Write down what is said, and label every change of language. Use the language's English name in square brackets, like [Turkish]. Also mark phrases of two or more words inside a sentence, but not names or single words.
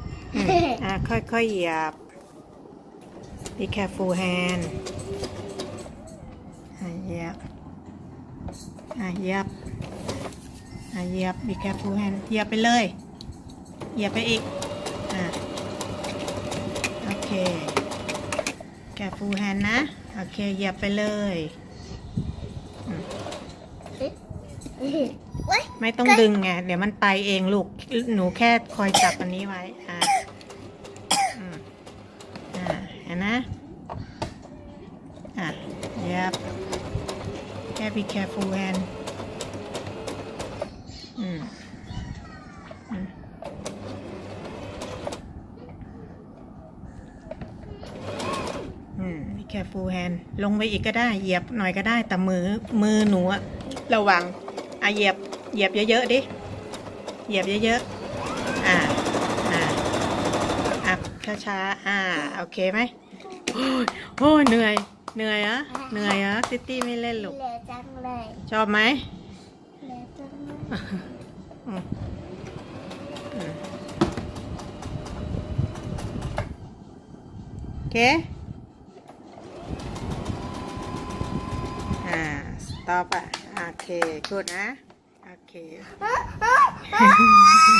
[Thai] ค่อยๆเหยียบ [English] be careful hand [Thai] เหยียบเหยียบเหยียบ [English] be careful hand [Thai] เหยียบไปเลยเหยียบไปอีก โอเค [English] careful hand [Thai] นะโอเคเหยียบไปเลยไม่ต้องดึงไงเดี๋ยวมันไปเองลูกหนูแค่คอยจับอันนี้ไว้ เห็นนะเหยียบแค่ [English] be careful hand be careful hand [Thai] ลงไปอีกก็ได้เหยียบหน่อยก็ได้แต่มือหนูระวังเหยียบเยอะๆดิเหยียบเยอะๆ ช้าๆโอเคไหมโอ้ยเหนื่อยซิตี้ไม่เล่นลูกชอบไหมโอเคstop โอเค good นะโอเค